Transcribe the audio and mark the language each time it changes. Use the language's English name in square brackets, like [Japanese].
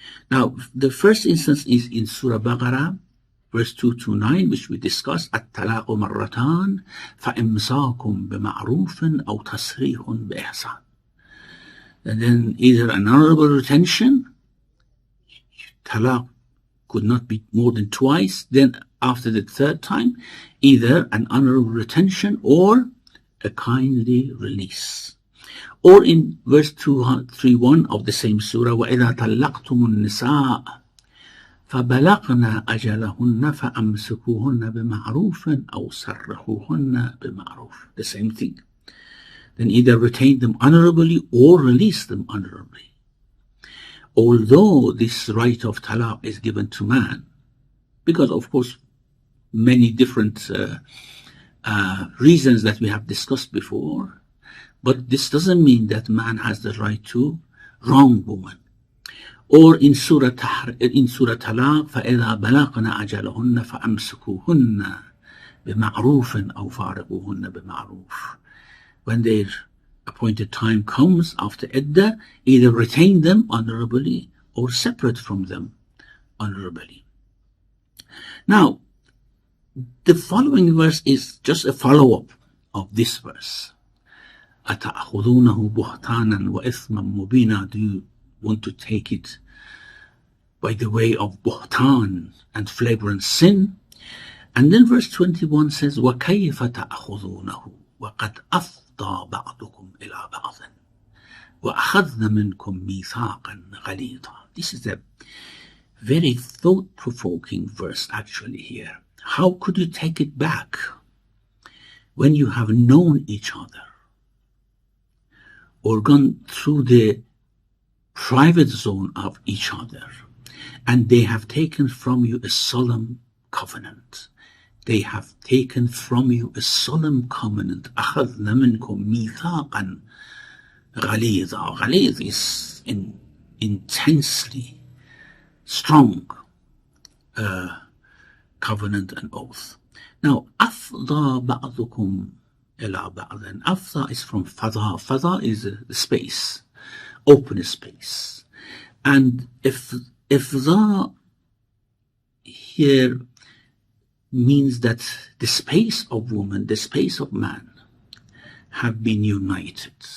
[English] Now, the first instance is in Surah Baqarah, verse 229, which we discussed, [Arabic] الطلاق مرتان فإمساكم بمعروف أو تسريح بإحسان. [English] And then either an honorable retention, talaq could not be more than twice, then after the 3rd time, either an honorable retention or a kindly release. Or in verse 231 of the same surah, [Arabic] وَإِذَا طَلَّقْتُمُ النِّسَاءَ فَبَلَغْنَ أَجَلَهُنَّ فَأَمْسِكُوهُنَّ بِمَعْرُوفٍ أَوْ سَرِّحُوهُنَّ بِمَعْرُوفٍ. [English] The same thing. Then either retain them honorably or release them honorably. Although this right of talaq is given to man, because of course many different reasons that we have discussed before, but this doesn't mean that man has the right to wrong woman. Or in Surah Talaq, [Arabic] فَإِذَا بَلَغْنَ أَجَلَهُنَّ فَأَمْسِكُوهُنَّ بِمَعْرُوفٍ أَوْ فَارِقُوهُنَّ بِمَعْرُوفٍ. [English] When their appointed time comes after Iddah, either retain them honorably or separate from them honorably. Now, the following verse is just a follow-up of this verse. [Arabic] أَتَأْخُذُونَهُ بُهْتَانًا وَإِثْمًا مُبِينًا. [English] Do you want to take it by the way of buhtan and flagrant sin? And then verse 21 says, [Arabic] وَكَيْفَ تَأْخُذُونَهُ وَقَدْ أَفْضَى بَعْضُكُمْ إِلَى بَعْضٍ وَأَخَذْنَ مِنْكُمْ مِيثَاقًا غَلِيظًا. [English] This is a very thought-provoking verse actually here. How could you take it back when you have known each other or gone through the private zone of each other, and they have taken from you a solemn covenant? They have taken from you a solemn covenant. [Arabic] أَخَذْنَ مِنْكُمْ مِيثَاقًا غَلِيظًا. [English] غَلِيظ is intensely strong covenant and oath. Now, [Arabic] أَفْضَى بَعْضُكُمْ إِلَى بَعْضٍ. [English] أَفْضَى is from فَضَى. فَضَى is the space, open space. And if the here means that the space of woman, the space of man have been united.